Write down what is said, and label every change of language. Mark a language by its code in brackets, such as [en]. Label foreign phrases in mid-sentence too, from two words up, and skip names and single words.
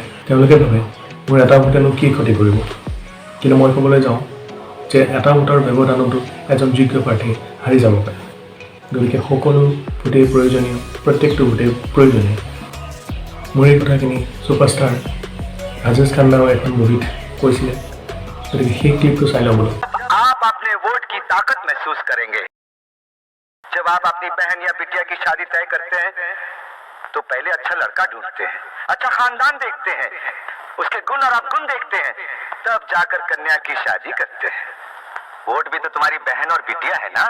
[as] তেওঁলোকে ভাবে মোৰ এটা ভোটেনো কি ক্ষতি কৰিব। কিন্তু মই ক'বলৈ যাওঁ যে এটা ভোটৰ ব্যৱধানতো এজন যোগ্য প্ৰাৰ্থী হাৰি যাব পাৰে। গতিকে সকলো ভোটেই প্ৰয়োজনীয়, প্ৰত্যেকটো ভোটেই প্ৰয়োজনীয়। মোৰ এই কথাখিনি ছুপাৰষ্টাৰ ৰাজেশ খান্নাও এখন মুভিত কৈছিলে। গতিকে সেই ক্লিপটো চাই লওঁ বোলো। [hi] आप अपने वोट की ताकत महसूस करेंगे जब आप अपनी बहन या बिटिया की शादी तय करते हैं तो पहले अच्छा लड़का ढूंढते हैं, अच्छा खानदान देखते हैं, उसके गुण और अवगुण देखते हैं, तब जाकर कन्या की शादी करते हैं। वोट भी तो तुम्हारी बहन और बिटिया है ना।